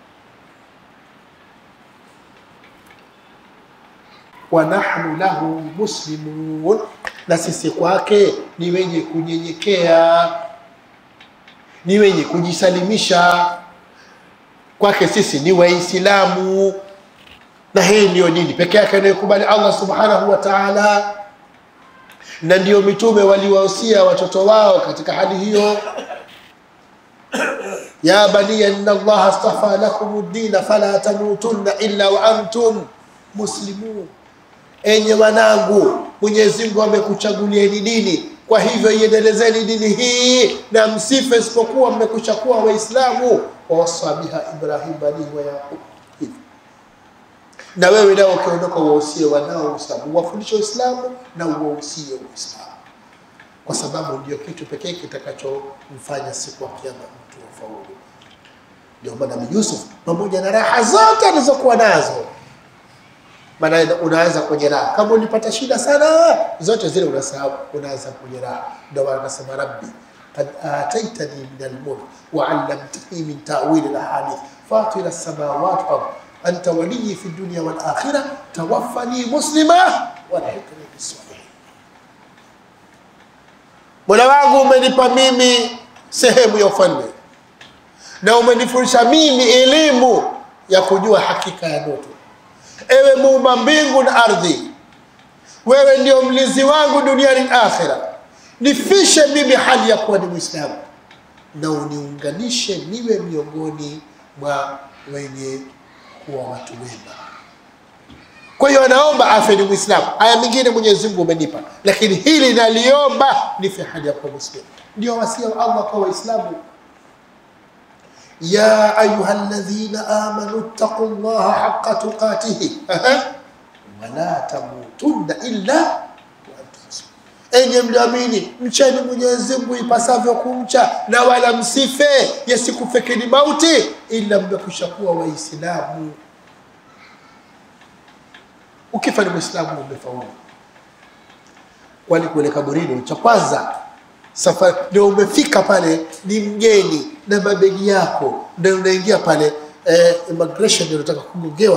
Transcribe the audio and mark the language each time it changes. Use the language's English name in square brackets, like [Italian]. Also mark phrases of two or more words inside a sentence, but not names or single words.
[Arabic] ونحن له مسلمون, [Swahili] na sisi kwake ni wenye kunyenyekea, ni wenye kujisalimisha. Kwake sisi ni Waislamu, na hii ndio dini pekee yake inayokubali Allah [Arabic] سبحانه وتعالى, [Swahili] na ndio mitume waliwahusia watoto wao katika hali hiyo. [Arabic] يا بني إن الله اصطفى لكم الدين فلا تموتن إلا وأنتم مسلمون, [Swahili] enye wanangu Mwenyezi Mungu amekuchagulieni dini, kwa hivyo iendelezeni dini hii na msife isipokuwa mmekuchakuwa Waislamu. [Arabic] ووصى بها إبراهيم بني ويعقوب, [Swahili] na wewe nao ukiondoka wahusie wanao Uislamu, wafundishe Uislamu na uwahusie Uislamu, kwa sababu ndio kitu pekee kitakachomfanya siku ya kiyama mtu afaulu. Ndio maana Yusuf pamoja na raha zote alizokuwa nazo, maana unaweza kwenye raha, kama ulipata shida sana zote zile unasahau, unaanza kwenye raha. Ndio anasema [Arabic] رب قد آتيتني من الملك وعلمتني من تأويل الأحاديث فاطر السماوات والأرض أنت وليي في الدنيا والآخرة توفني مسلما وألحقني بالصالحين. [Swahili] Mola wangu umenipa mimi sehemu ya ufalme, na umenifundisha mimi elimu ya kujua hakika ya ndoto. Ewe muumba mbingu na ardhi, wewe ndio mlinzi wangu duniani na akhera, nifishe mimi hali ya kuwa ni Muislamu, na uniunganishe niwe miongoni mwa wenye kuwa watu wema. Kwa hiyo anaomba afe ni Muislamu. Aya nyingine Mwenyezi Mungu umenipa, lakini hili naliomba nife hali ya kuwa Muislamu. Ndio wasia wa Allah kwa Waislamu. [Arabic] يا أيها الذين آمنوا اتقوا الله حق تقاته ولا تموتن إلا وأنتم مسلمون, [Swahili] enyi mliamini mcheni Mwenyezi Mungu ipasavyo kumcha, na wala msife yasikufekeni mauti ila mmekwishakuwa Waislamu. Ukifa ni Muislamu umefaulu. Kwani kule kaburini cha kwanza safari ndio umefika pale, ni mgeni na mabegi yako, ndio unaingia pale immigration, ndio unataka kugongewa.